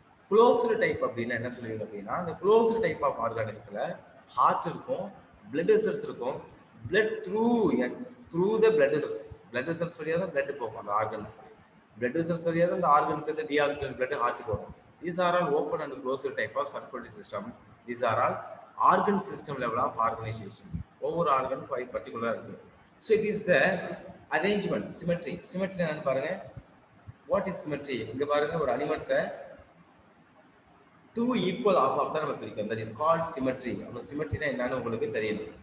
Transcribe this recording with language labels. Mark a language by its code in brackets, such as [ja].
[ta] Closed type அப்படின்னா என்ன சொல்லுவீங்க அப்படின்னா அந்த க்ளோஸ்டு டைப் ஆஃப் ஆர்கானிசத்தில் ஹார்ட் இருக்கும், பிளட் வெசல்ஸ் இருக்கும், blood through the blood vessels, blood vessels வழியாக தான் பிளட் போகும் அந்த ஆர்கன்ஸ். பிளட் வெசல்ஸ் வழியாக தான் அந்த ஆர்கன்ஸ் வந்து டீஆக்சிஜன் பிளட் ஹார்ட்டுக்கு வரும். [en] These are all open and closed type of circulatory system. These are all organ system level of organization. [ta] ஒவ்வொரு ஆர்கன் பர்டிகுலரா இருக்கு. [en] So it is the arrangement, symmetry. [ta] Symmetry என்னன்னு பாருங்க. [en] What is symmetry? [ta] இங்க பாருங்க, ஒரு அனிமல்ஸை டூ ஈக்குவல் ஆஃப் ஆஃப் தான் நம்ம பிரிக்கும். [en] That is called symmetry. [ta] அப்போ சிமெட்ரினா என்னன்னு உங்களுக்கு தெரியணும்.